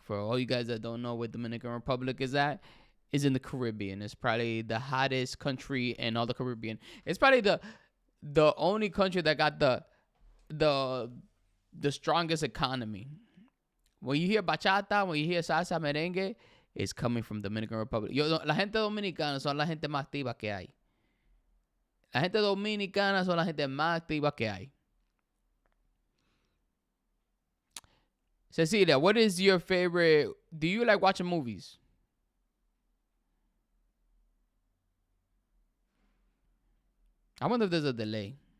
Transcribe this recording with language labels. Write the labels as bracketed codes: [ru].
[en] For all you guys that don't know what Dominican Republic is at, is in the Caribbean. It's probably the hottest country in all the Caribbean. It's probably the only country that got the the strongest economy. When you hear bachata, when you hear salsa, merengue, it's coming from Dominican Republic. [es] La gente dominicana son la gente más activa que hay. La gente dominicana son la gente más activa que hay. [en] Cecilia, what is your favorite? Do you like watching movies? I wonder if there's a delay.